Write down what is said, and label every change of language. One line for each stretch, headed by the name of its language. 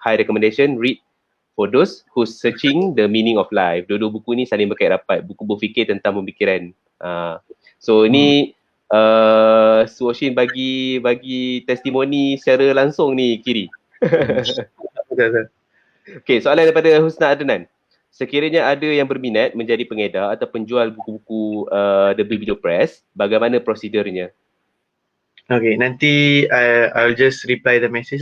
English: High recommendation, read for those who's searching the meaning of life.
Malay: Dua-dua buku ni saling berkait rapat. Buku berfikir tentang pemikiran. So ni Su Oshin bagi testimoni secara langsung ni Kiri. Betul. Okay, soalan daripada Husna Adnan. Sekiranya ada yang berminat menjadi pengedar atau penjual buku-buku The Biblio Press, bagaimana prosedurnya?
English: Okay, nanti I'll just reply the message.